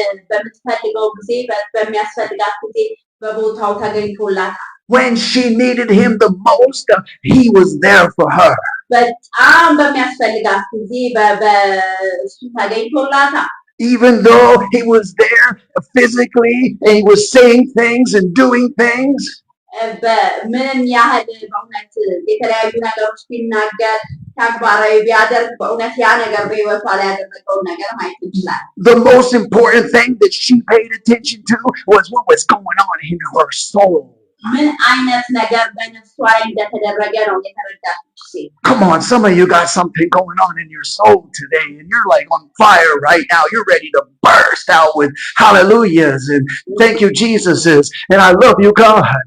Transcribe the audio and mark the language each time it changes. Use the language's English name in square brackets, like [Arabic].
[Amharic] በምትፈልገው ጊዜ በሚያስፈልጋት ጊዜ በቦታው ተገኝቶላታል። [English] When she needed him the most, he was there for her. [Amharic] በጣም በሚያስፈልጋት ጊዜ በእሱ ተገኝቶላታል። [English] Even though he was there physically and he was saying things and doing things, [Amharic] ምንም ያህል በእውነት የተለያዩ ነገሮች ቢናገር ተግባራዊ ቢያደርግ በእውነት ያ ነገር በህይወቷ ላይ ያደረገውን ነገር ማየት እንችላለን። [English] The most important thing that she paid attention to was what was going on in her soul. [Amharic] ምን አይነት ነገር በነፍሷ ላይ እንደተደረገ ነው የተረዳችው ሴት። [English] Come on, some of you got something going on in your soul today and you're like on fire right now. You're ready to burst out with hallelujahs and thank you Jesuses and I love you God.